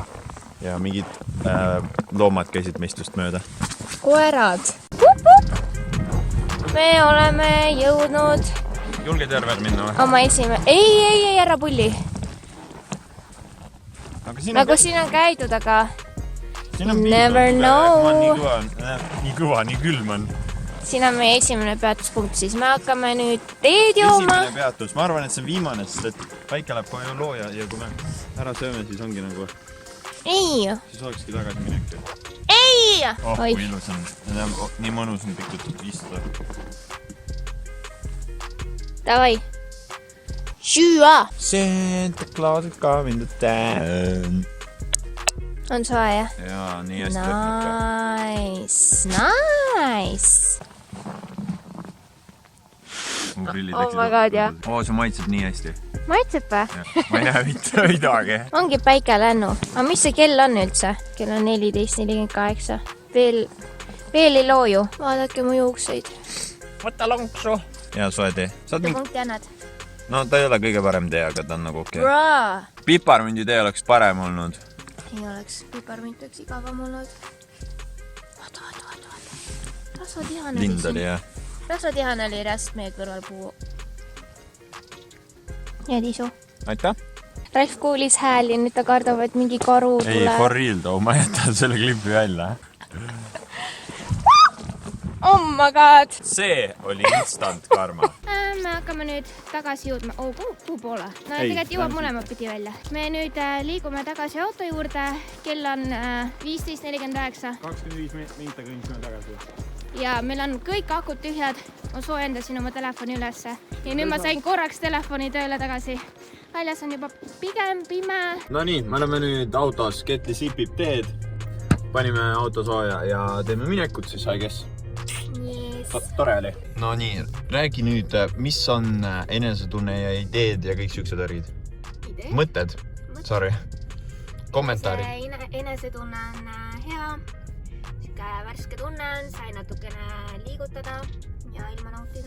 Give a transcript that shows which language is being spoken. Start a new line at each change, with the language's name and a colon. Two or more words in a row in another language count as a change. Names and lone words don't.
Estonian: Ja mingid loomad käisid meist just mööda. Koerad. Me oleme jõudnud... Julged järvel minna või? Oma Ei, ära pulli. Nagu siin on käidud, aga...
English: Never know.
Estonian: Nii kõva, nii külm on. Siin on meie esimene peatuspunkt, siis me hakkame nüüd teed jooma. Esimene peatus. Ma arvan, et see on viimane, sest et päike läheb kohe looja ja kui me ära sööme, siis ongi nagu... Ei! Siis olekski tagasi minek. Ei! Oh, kui ilus on. Nii mõnus on pikkult istuda. Davai! Süüa!
English: Santa Claus is coming to town.
Estonian: On soe, jah? Jaa, nii hästi.
English: Nice! Oh my god,
Estonian: jah. Oo, see maitseb nii hästi. Maitseb või? Ma ei näe mitte midagi. Ongi päike lännu. Aga mis see kell on üldse? Kell on 14.48. Veel ei looju. Vaadake mu juukseid. Võta lonksu. Jaa, soe tee. Mida punkti annad? No ta ei ole kõige parem tee, aga ta on nagu okei. Braa! Piparmündi tee oleks parem olnud. Ei oleks. Piparmünt oleks igavam olnud. Vaata. Rasvatihane Lind oli, jah. Rasvatihane oli räst meie kõrvalpuu. Ja tisu. Aitäh. Ralf kuulis hääli, nüüd ta kardab, et mingi karu tuleb. Ei,
English: for real too,
Estonian: ma jätan selle klipi välja.
English: Oh my god!
Estonian: See oli
English: instant karma.
Estonian: Me hakkame nüüd tagasi jõudma. Kuhu poole? No tegelikult jõuab mõlemat pidi välja. Me nüüd liigume tagasi auto juurde. Kell on 15.49. 25 minta kõndsime tagasi. Ja meil on kõik akud tühjad. Ma soojendasin oma telefoni ülesse. Ja nüüd ma sain korraks telefoni tööle tagasi. Väljas on juba pigem pime. No nii, me oleme nüüd autos. Ketli sipib teed. Panime auto sooja ja teeme minekut siis,
English: I guess. Yes.
Estonian: Tore oli. No nii, räägi nüüd, mis on enesetunne ja ideed ja kõik siuksed värgid? Mõtted? Sorry. Kommentaarid. Enesetunne on hea. Siuke värske tunne on, sai natukene liigutada ja ilma nautida.